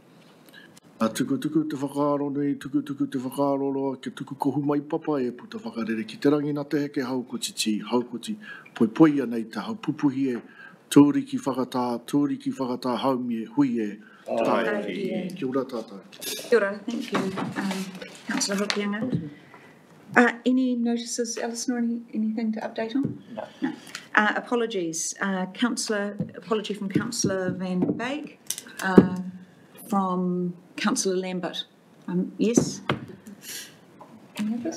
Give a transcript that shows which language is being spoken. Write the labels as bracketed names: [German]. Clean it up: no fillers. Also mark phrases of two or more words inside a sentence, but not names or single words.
[Māori] Tuku te whakaaro nei, tuku te whakaaro roa, ke tuku kohu mai papa e puta whakarere. Ki te rangi nā te heke haukoti ti, haukoti poi anei te hau pupuhi e, tūriki whakatā, haumi e, hui e, tai. Kia ora tātou. Kia ora, [English] thank you, Councillor Hokianga. Any notices, Alison, or anything to update on? No. Apologies. Apology from Councillor Van Beek, from Councillor Lambert. Yes? Any others?